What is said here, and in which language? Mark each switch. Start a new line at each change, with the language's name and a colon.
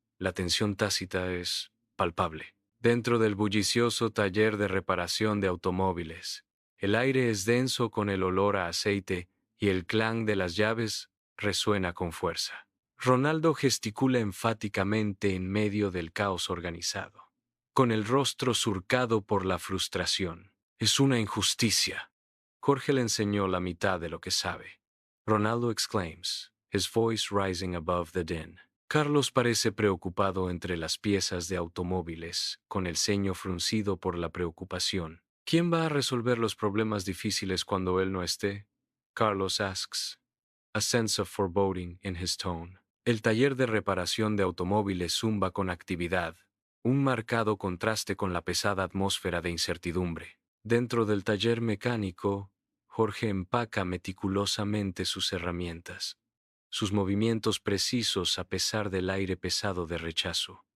Spanish: La tensión tácita es palpable. Dentro del bullicioso taller de reparación de automóviles, el aire es denso con el olor a aceite y el clang de las llaves resuena con fuerza. Ronaldo gesticula enfáticamente en medio del caos organizado, con el rostro surcado por la frustración. Es una injusticia. Jorge le enseñó la mitad de lo que sabe.
English: Ronaldo exclaims, his voice rising above the din.
Spanish: Carlos parece preocupado entre las piezas de automóviles, con el ceño fruncido por la preocupación. ¿Quién va a resolver los problemas difíciles cuando él no esté?
English: Carlos asks, a sense of foreboding in his tone.
Spanish: El taller de reparación de automóviles zumba con actividad, un marcado contraste con la pesada atmósfera de incertidumbre. Dentro del taller mecánico, Jorge empaca meticulosamente sus herramientas, sus movimientos precisos a pesar del aire pesado de rechazo.